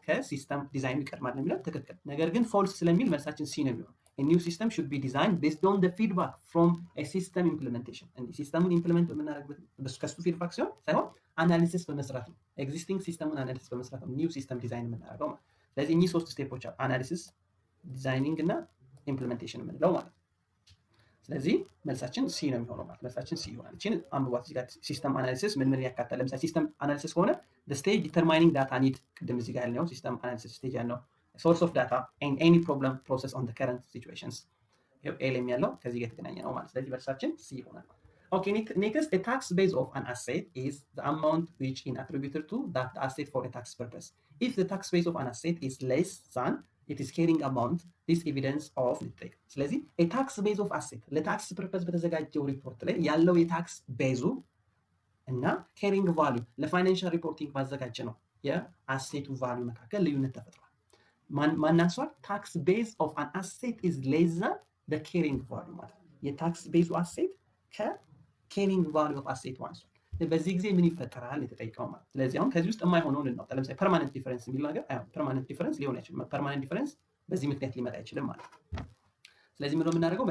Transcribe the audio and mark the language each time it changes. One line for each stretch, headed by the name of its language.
Amharic: ከሲስተም ዲዛይኑ ይቀድማል ነው የሚለው ትክክል። ነገር ግን ፎልስ ስለሚል መልሳችን ሲ ነው የሚሆነው።
English: a new system should be designed based on the feedback from a system implementation
Amharic: እንዴ ሲስተሙን ኢምፕሊመንት በምናደርግበት ከሱ ፊድባክ ሲሆን ሳይሆን አናሊሲስ በመስራት ነው። ኤግዚስቲንግ ሲስተሙን አናሊሲስ በመስራት ነው ኒው ሲስተም ዲዛይን የምናደርገው ማለት። ስለዚህ እኚህ ሶስት ስቴፖች አሉ፣ አናሊሲስ፣ ዲዛይኒንግ እና ኢምፕሊሜንቴሽን የምንለው ማለት። ስለዚህ መልሳችን ሲ ነው የሚሆነው ማለት። መልሳችን ሲ ይሆናል። እቺን አንብቧት። እዚህ ጋር ሲስተም አናሊሲስ ምን ምን ያካትታል?
English: ለምሳሌ ሲስተም አናሊሲስ ከሆነ the stage determining data need
Amharic: ቅድም እዚህ ጋር ያልነው ሲስተም አናሊሲስ ስቴጅ ያልነው
English: source of data and any problem process on the current situations
Amharic: ኤልም ያለው ከዚህ ጋር የተገናኘ ነው ማለት። ስለዚህ መልሳችን ሲ ይሆናል።
English: Okay, next, a tax base of an asset is the amount which is attributed to that asset for a tax purpose. If the tax base of an asset is less than it is carrying amount, this evidence of the ስለዚህ a tax base of asset
Amharic: ለታክስ ፐርፐስ በተዘጋጀው ሪፖርት ላይ ያለው የታክስ ቤዙ እና carrying value ለፋይናንሻል ሪፖርቲንግ ባዘጋጀ ነው የአሴቱ ቫልዩ መካከል ልዩነት ተፈጥሯል። ማናንሷል ታክስ ቤዝ ኦፍ አን አሴት
English: is less than the carrying value
Amharic: ማለት የታክስ ቤዙ አሴት ከኬሪንግ ቫልዩ ኦፍ አሴት ዋንሷል። በዚህ ጊዜ ምን ይፈጠራል የተጠይቀው ማለት። ስለዚህ አሁን ከዚህ ውስጥ የማይሆነውን እናውጣ። ለምሳሌ ፐርማነንት ዲፈረንስ የሚል ነገር ፐርማነንት ዲፈረንስ ሊሆን አይችልም። ፐርማነንት ዲፈረንስ በዚህ ምክንያት ሊመጣ አይችልም ማለት። ስለዚህ ምንድነው የምናደርገው?